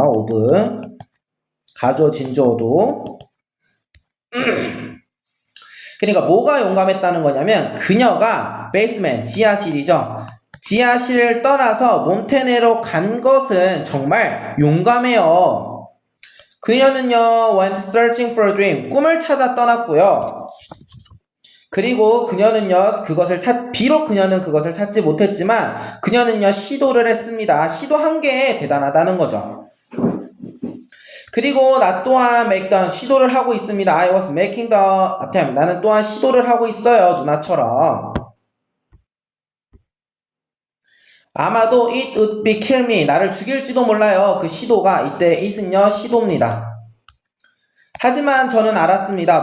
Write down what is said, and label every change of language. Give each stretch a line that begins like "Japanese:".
Korean: of. 가주어, 진주어도. 그러니까 뭐가 용감했다는 거냐면 그녀가 베이스맨, 지하실이죠. 지하실을 떠나서 몬테네로 간 것은 정말 용감해요. 그녀는요
English: went searching for a dream,
Korean: 꿈을 찾아 떠났고요. 그리고 그녀는요 비록 그녀는 그것을 찾지 못했지만 그녀는요 시도를 했습니다. 시도한 게 대단하다는 거죠. 그리고 나 또한 시도를 하고 있습니다.
English: I was making the attempt.
Korean: 나는 또한 시도를 하고 있어요. 누나처럼. 아마도
English: it would be kill me.
Korean: 나를 죽일지도 몰라요. 그 시도가 이때 it은요 시도입니다. 하지만 저는 알았습니다.